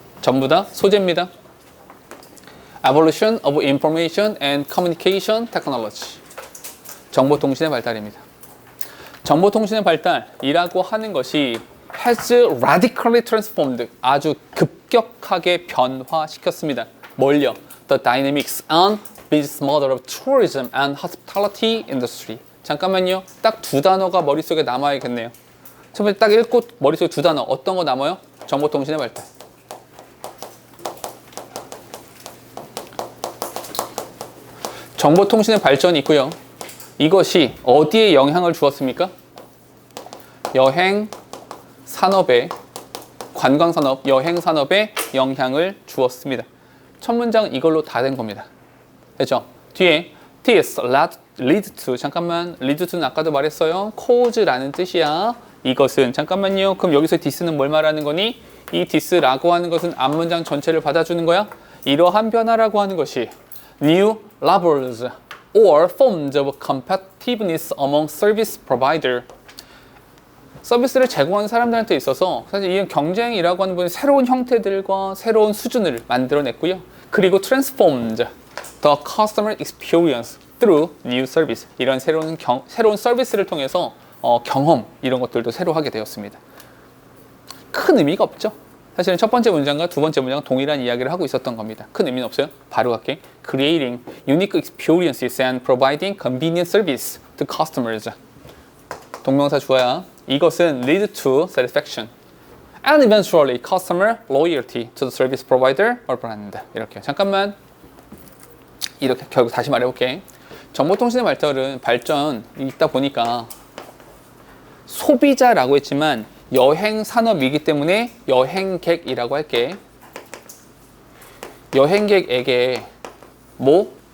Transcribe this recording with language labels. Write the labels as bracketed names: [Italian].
[Korean] 전부 다 소재입니다. [English] Evolution of Information and Communication Technology. [Korean] 정보통신의 발달입니다. 정보통신의 발달이라고 하는 것이 [English] has radically transformed, [Korean] 아주 급격하게 변화시켰습니다. 뭘요? [English] The dynamics and business model of tourism and hospitality industry. [Korean] 잠깐만요. 딱 두 단어가 머릿속에 남아야겠네요. 첫 번째 딱 읽고 머릿속에 두 단어. 어떤 거 남아요? 정보통신의 발달. 정보통신의 발전이 있고요. 이것이 어디에 영향을 주었습니까? 여행 산업에, 관광산업, 여행 산업에 영향을 주었습니다. 첫 문장 이걸로 다 된 겁니다. 됐죠? 뒤에 [English] this lead to, [Korean] 잠깐만, lead to는 아까도 말했어요. cause라는 뜻이야. 이것은, 잠깐만요. 그럼 여기서 this는 뭘 말하는 거니? 이 this라고 하는 것은 앞문장 전체를 받아주는 거야. 이러한 변화라고 하는 것이 [English] new levels or forms of competitiveness among service provider. [Korean] 서비스를 제공하는 사람들한테 있어서 사실 이 경쟁이라고 하는 부분은 새로운 형태들과 새로운 수준을 만들어냈고요. 그리고 [English] transformed the customer experience through new service. [Korean] 이런 새로운 서비스를 통해서 경험 이런 것들도 새로 하게 되었습니다. 큰 의미가 없죠. 사실은 첫 번째 문장과 두 번째 문장은 동일한 이야기를 하고 있었던 겁니다. 큰 의미는 없어요. 바로 갈게. [English] Creating unique experiences and providing convenient service to customers. [Korean] 동명사 주어야. 이것은 [English] lead to satisfaction and eventually customer loyalty to the service provider or brand. [Korean] 이렇게 잠깐만 이렇게 결국 다시 말해볼게. 정보통신의 발전이 있다 보니까 소비자라고 했지만 여행 산업이기 때문에 여행객이라고 할게. 여행객에게 뭐?